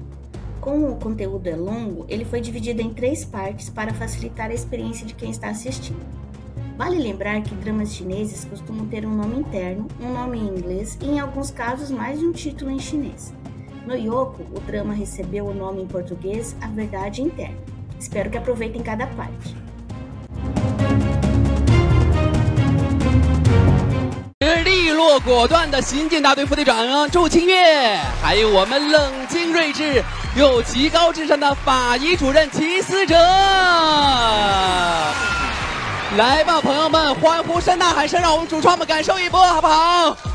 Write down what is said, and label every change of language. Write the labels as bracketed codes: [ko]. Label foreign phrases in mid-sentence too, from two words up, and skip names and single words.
[pt] Como o conteúdo é longo, ele foi dividido em 3 partes para facilitar a experiência de quem está assistindo. Vale lembrar que dramas chineses costumam ter um nome interno, um nome em inglês e, em alguns casos, mais de um título em chinês. No Yoko, o drama recebeu o nome em português A Verdade Interna. Espero que aproveitem cada parte. [zh] 利落果断的刑警大队副队长祝清月，还有我们冷静睿智又极高智商的法医主任齐思哲。来吧，朋友们，欢呼声、呐喊声，让我们主创们感受一波，好不好？